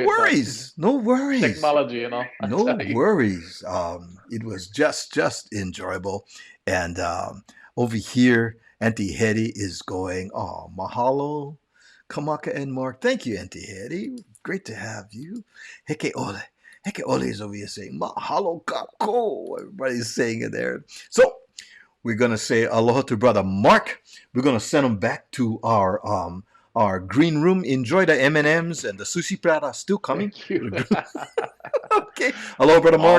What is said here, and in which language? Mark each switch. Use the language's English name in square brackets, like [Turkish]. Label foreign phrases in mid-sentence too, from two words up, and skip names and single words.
[English] worries. No worries. Technology, you know. I No tell you. worries. It was just enjoyable. And over here, Auntie Hetty is going, oh, mahalo, Kamaka and Mark. Thank you, Auntie Hetty. Great to have you. Heke ole. Heke ole is over here saying, [Hawaiian] mahalo kako. [English] Everybody's saying it there. So we're going to say aloha to Brother Mark. We're going to send him back to our green room. Enjoy the M&Ms and the sushi prata still coming. Thank you. Okay. Aloha, Brother Mark.